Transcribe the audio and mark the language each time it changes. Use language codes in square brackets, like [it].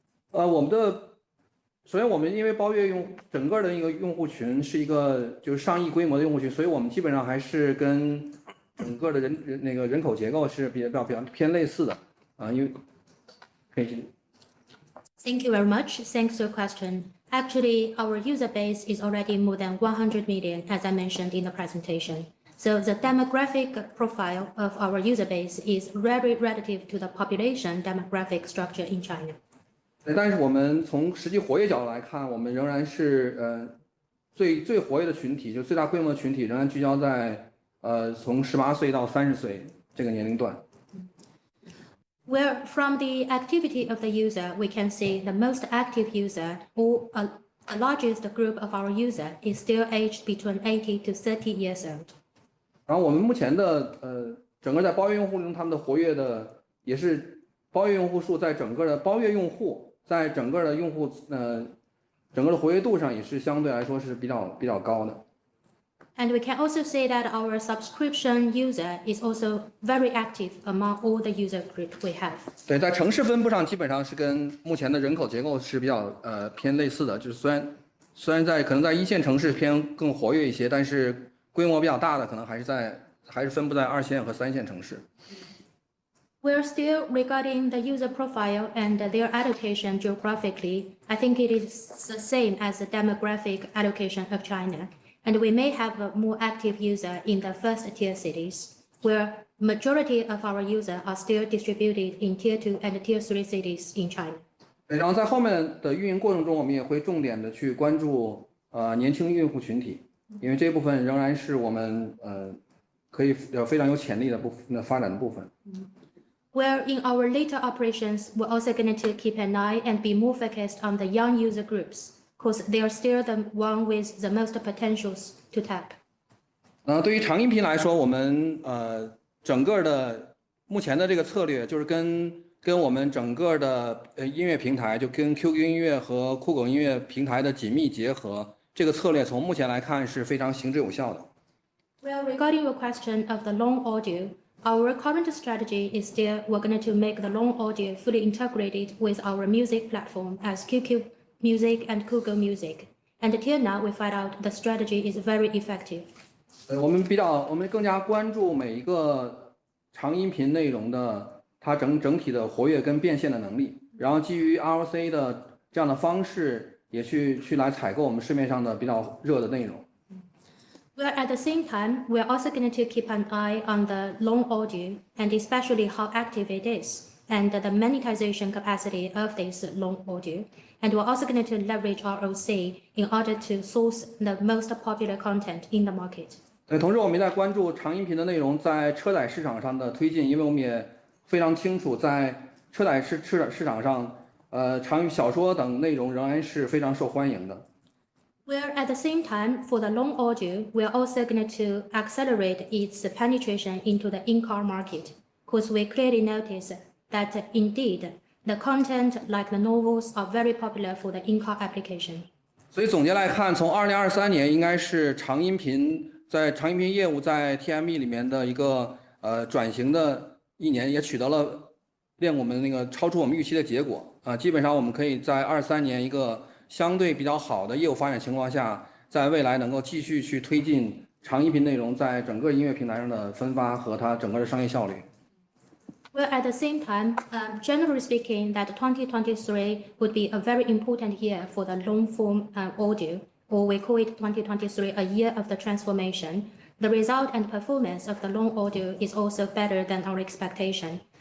[zh] 首先我们因为包月整个的一个用户群是一个就是上亿规模的用户群，所以我们基本上还是跟整个的人口结构是比较偏类似的因为可以。 [en] Thank you very much. Thanks for your question. Actually, our user base is already more than 100 million, as I mentioned in the presentation. So the demographic profile of our user base is very relative to the population demographic structure in China. [zh] 但是我们从实际活跃角度来看，我们仍然是最活跃的群体，就最大规模的群体仍然聚焦在从18岁到30岁这个年龄段。 [en] Where from the activity of the user, we can see the most active user or the largest group of our user is still aged between 80 to 30 years old. [zh] 然后我们目前的整个在包月用户中，他们的活跃的也是包月用户数在整个的包月用户在整个的用户整个的活跃度上也是相对来说是比较高的。 [en] And we can also say that our subscription user is also very active among all the user group we have. [zh] 对，在城市分布上基本上是跟目前的人口结构是比较偏类似的，就是虽然可能在一线城市偏更活跃一些，但是规模比较大的可能还是分布在2线和3线城市。 [en] We're still regarding the user profile and their allocation geographically. I think it is the same as the demographic allocation of China. And we may have a more active user in the first tier cities, where majority of our users are still distributed in tier 2 and tier 3 cities in China. [zh] 然后在后面的运营过程中，我们也会重点的去关注年轻用户群体，因为这部分仍然是我们可以非常有潜力的发展的部分。 [en] Where in our later operations, we're also going to keep an eye and be more focused on the young user groups, because they are still the one with the most potentials to tap. [zh] 对于长音频来说，我们整个的目前的这个策略就是跟我们整个的音乐平台，就跟 QQ 音乐和酷狗音乐平台的紧密结合，这个策略从目前来看是非常行之有效的。 [en] Well, regarding your question of the long audio, our current strategy is still we're going to make the long audio fully integrated with our music platform as QQ Music and Google Music. And until now, we find out the strategy is very effective. [zh] 我们更加关注每一个长音频内容的它整体的活跃跟变现的能力，然后基于 ROC 的这样的方式，也去来采购我们市面上的比较热的内容。 [en] Well, at the same time, we're also going to keep an eye on the long audio and especially how active it is and the monetization capacity of this long audio. And we're also going to leverage ROC in order to source the most popular content in the market. [zh] 同时我们也在关注长音频的内容在车载市场上的推进，因为我们也非常清楚，在车载市场上，长语小说等内容仍然是非常受欢迎的。 [en] Where at the same time, for the long audio, we're also going to accelerate its penetration into the in-car market, because we clearly notice that indeed the content like the novels are very popular for the in-car application. [zh] 所以总结来看，从2023年应该是长音频业务在 TME 里面的一个转型的一年，也取得了令我们超出我们预期的结果基本上我们可以在23年一个相对比较好的业务发展情况下，在未来能够继续去推进长音频内容在整个音乐平台上的分发和它整个的商业效率。 [en] Well, at the same time, generally speaking, that 2023 would be a very important year for the long-form audio, or we call it 2023 a year of the transformation. The result and performance of the long audio is also better than our expectation.